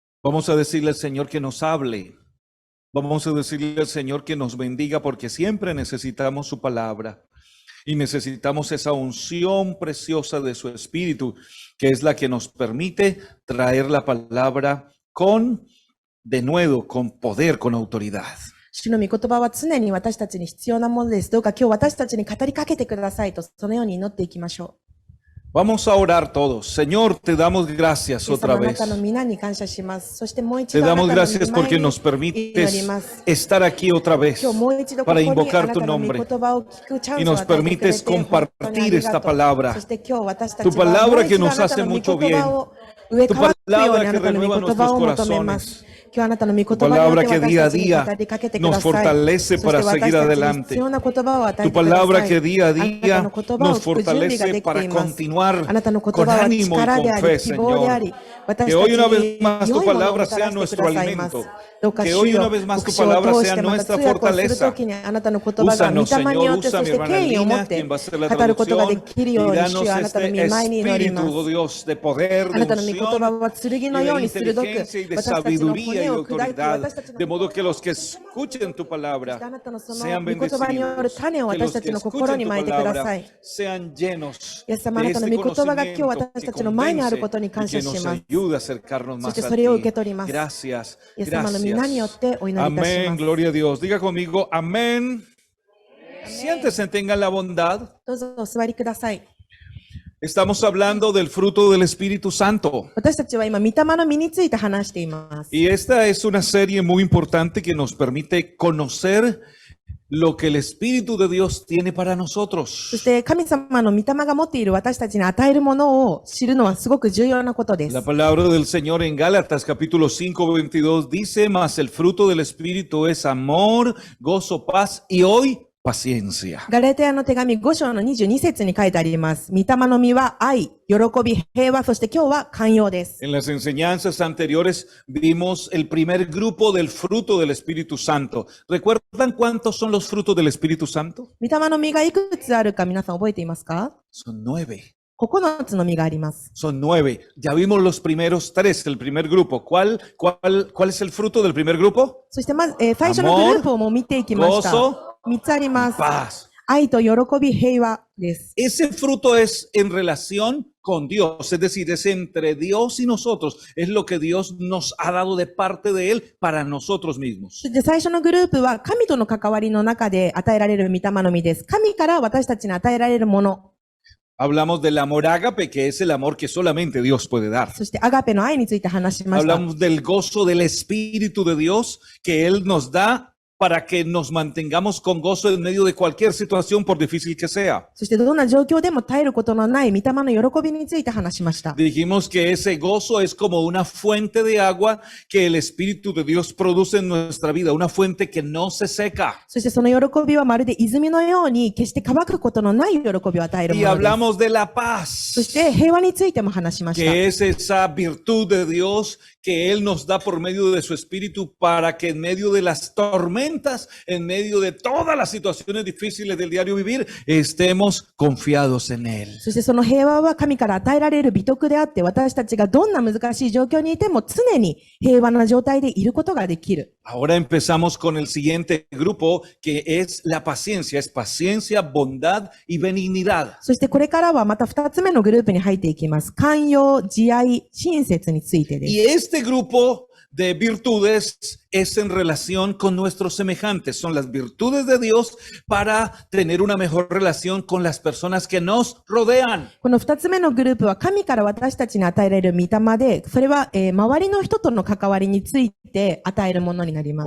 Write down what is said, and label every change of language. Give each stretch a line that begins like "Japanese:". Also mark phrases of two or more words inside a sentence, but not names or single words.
Spanish: Vamos a decirle al Señor que nos hable. Vamos a decirle al Señor que nos bendiga porque siempre necesitamos su palabra y necesitamos esa unción preciosa de su Espíritu, que es la que nos permite traer la palabra con denuedo, con poder, con autoridad. 主の御言葉は常に私たちに必要なものです。どうか今日私たちに語りかけてくださいと、そのように祈っていきましょう。 Vamos a orar todos. Señor, te damos gracias otra
Japanese: あな
Spanish: vez.
Japanese: たの皆に感謝します。そしてもう一
Spanish: Te
Japanese: 度あな
Spanish: damos
Japanese: たの
Spanish: gracias
Japanese: 御
Spanish: porque
Japanese: 前
Spanish: nos
Japanese: に祈
Spanish: permites
Japanese: ります。
Spanish: estar aquí otra vez
Japanese: 今日もう一度ここ
Spanish: para
Japanese: にあ
Spanish: invocar
Japanese: な
Spanish: tu
Japanese: たの御
Spanish: nombre
Japanese: 言葉を聞くチャン
Spanish: y
Japanese: スを
Spanish: nos
Japanese: 与えてくれ
Spanish: permites
Japanese: て本当にあ
Spanish: compartir
Japanese: りが
Spanish: esta
Japanese: とう。
Spanish: palabra.
Japanese: そして今日私た
Spanish: Tu
Japanese: ちはもう
Spanish: palabra
Japanese: 一
Spanish: que
Japanese: 度あ
Spanish: nos
Japanese: なた
Spanish: hace
Japanese: の御
Spanish: mucho
Japanese: 言
Spanish: bien.
Japanese: 葉を植え
Spanish: Tu
Japanese: 替わっていくように
Spanish: palabra
Japanese: あ
Spanish: que
Japanese: なたの御
Spanish: renueva
Japanese: 言葉
Spanish: nuestros
Japanese: を求めます。
Spanish: corazones.
Japanese: 今日あなたの御
Spanish: Tu
Japanese: 言葉によっ
Spanish: palabra
Japanese: て
Spanish: que
Japanese: 私
Spanish: día a
Japanese: たちに
Spanish: día
Japanese: 語りかけてくだ
Spanish: nos
Japanese: さい。
Spanish: fortalece
Japanese: そして
Spanish: para
Japanese: 私
Spanish: seguir
Japanese: たちに
Spanish: adelante.
Japanese: 必要な言葉を与え
Spanish: Tu
Japanese: てくだ
Spanish: palabra
Japanese: さい。
Spanish: que día a
Japanese: あなた
Spanish: día
Japanese: の言葉を
Spanish: nos
Japanese: 聞く準備が
Spanish: fortalece
Japanese: できて
Spanish: para
Japanese: います。
Spanish: continuar
Japanese: あなたの言
Spanish: con
Japanese: 葉は
Spanish: ánimo y
Japanese: 力で
Spanish: con
Japanese: あ
Spanish: fe,
Japanese: り、希望であ
Spanish: Señor.
Japanese: り、私
Spanish: Que
Japanese: た
Spanish: hoy
Japanese: ち
Spanish: una vez
Japanese: に
Spanish: más
Japanese: 良
Spanish: tu
Japanese: いものをも
Spanish: palabra
Japanese: た
Spanish: sea
Japanese: らしてく
Spanish: nuestro
Japanese: ださいます。
Spanish: alimento.
Japanese: どうか
Spanish: Que
Japanese: 主
Spanish: hoy
Japanese: よ、
Spanish: una vez más
Japanese: 牧
Spanish: tu
Japanese: 師を
Spanish: palabra
Japanese: 通し
Spanish: sea
Japanese: てまた
Spanish: nuestra
Japanese: 通訳をする
Spanish: fortaleza.
Japanese: ときにあなたの言葉が御
Spanish: Úsanos,
Japanese: 霊によ
Spanish: Señor,
Japanese: って、そ
Spanish: usa
Japanese: し
Spanish: mi
Japanese: て
Spanish: hermana
Japanese: 権威を持っ
Spanish: Lina,
Japanese: て
Spanish: quien va a hacer la
Japanese: 語ることがで
Spanish: traducción,
Japanese: きる
Spanish: y
Japanese: ように、
Spanish: danos
Japanese: 主よあなたの
Spanish: este
Japanese: 御前に祈り
Spanish: espíritu,
Japanese: ま
Spanish: oh
Japanese: す。
Spanish: Dios, de poder,
Japanese: あ
Spanish: de
Japanese: なたの御言葉
Spanish: unción
Japanese: は剣
Spanish: y
Japanese: の
Spanish: de
Japanese: ように鋭く、
Spanish: inteligencia y de
Japanese: 私たちの
Spanish: sabiduría
Japanese: 骨
Spanish: y
Japanese: を砕いて、
Spanish: autoridad.
Japanese: 私たちの
Spanish: De modo que los que escuchen tu
Japanese: あ
Spanish: palabra
Japanese: なたのその
Spanish: sean
Japanese: 御言葉による
Spanish: bendecidos.
Japanese: 種を
Spanish: Que
Japanese: 私
Spanish: los
Japanese: た
Spanish: que
Japanese: ちの心
Spanish: escuchen
Japanese: に
Spanish: tu
Japanese: まいてくださ
Spanish: palabra
Japanese: い。
Spanish: sean llenos
Japanese: イエス様、あ
Spanish: de
Japanese: なたの
Spanish: este
Japanese: 御言葉が今日
Spanish: conocimiento
Japanese: 私
Spanish: que
Japanese: たちの前にある
Spanish: convence
Japanese: ことに
Spanish: y
Japanese: 感
Spanish: que
Japanese: 謝し
Spanish: nos
Japanese: ます。
Spanish: ayuda a acercarnos
Japanese: そし
Spanish: más
Japanese: て
Spanish: a
Japanese: それを受
Spanish: ti.
Japanese: け取ります。
Spanish: Gracias,
Japanese: イエス様の皆によっ
Spanish: gracias.
Japanese: てお祈りいたし
Spanish: Amén,
Japanese: ます。
Spanish: gloria a Dios. Diga conmigo, amén. Siéntese, tengan la bondad.
Japanese: どうぞお座りください。
Spanish: Estamos hablando del fruto del Espíritu Santo.
Japanese: 私たちは今、御霊の実について話しています。
Spanish: Y esta es una serie muy importante que nos permite conocer lo que el Espíritu de Dios tiene para
Japanese: そ
Spanish: nosotros.
Japanese: して神様の御霊が持っている私たちに与えるものを知るのはすごく重要なことです。
Spanish: La palabra del Señor en Gálatas capítulo 5, 22 dice, mas el fruto del Espíritu es amor, gozo, paz y hoy paciencia.
Japanese: ガラテヤの手紙5章の22節に書いてあります。御霊の実は愛、喜び、平和、そして今日は寛容です。
Spanish: En las enseñanzas anteriores vimos el primer grupo del fruto del Espíritu Santo. ¿Recuerdan cuántos son los frutos del Espíritu Santo?
Japanese: 御霊の実がいくつあるか皆さん覚えていますか？
Spanish: Son 9.
Japanese: 9つの実があります。
Spanish: Son 9. Ya vimos los primeros 3, el primer grupo. ¿Cuál es el fruto del primer grupo?
Japanese: そしてまず、最初のグループをもう見ていきました。
Spanish: Gozo,
Japanese: 3つあります。
Spanish: paz.
Japanese: 愛と喜び、平和です。
Spanish: Ese fruto es en relación con Dios, es decir, es entre Dios y nosotros. Es lo que Dios nos ha dado de parte de Él para nosotros mismos.
Japanese: で、最初のグループは神との関わりの中で与えられる御霊の実です。神から私たちに与えられるもの。
Spanish: Hablamos del amor ágape, que es el amor que solamente Dios puede dar.
Japanese: そしてアガペの愛について話しました。
Spanish: Hablamos del gozo del Espíritu de Dios que Él nos da para que nos mantengamos con gozo en medio de cualquier situación, por difícil que sea.
Japanese: そしてどんな状況でも耐えることのない御霊の喜びについて話しました。
Spanish: Dijimos que ese gozo es como una fuente de agua que el Espíritu de Dios produce en nuestra vida, una fuente que no se seca.
Japanese: そしてその喜びはまるで泉のように決して乾くことのない喜びを与えるも
Spanish: Y
Japanese: のです。
Spanish: hablamos de la
Japanese: そし
Spanish: paz,
Japanese: て平和についても話しました。
Spanish: que es esa virtud de Dios que Él nos da por medio de su Espíritu para que en medio de las tormentas, en medio de todas las situaciones difíciles del diario vivir, estemos confiados en Él.
Japanese: そしてその平和は神から与えられる美徳であって、私たちがどんな難しい状況にいても常に平和な状態でいることができる。
Spanish: Ahora empezamos con el siguiente grupo, que es la paciencia. Es paciencia, bondad y benignidad.
Japanese: そしてこれからはまた2つ目のグループに入っていきます。寛容、慈愛、親切についてです。
Spanish: Y este grupo de virtudes es en relación con nuestros semejantes. Son las virtudes de Dios para tener una mejor relación con las personas que nos rodean.
Japanese: この2つ目のグループは神から私たちに与えられる御霊で、それは、周りの人との関わりについて与えるものになります。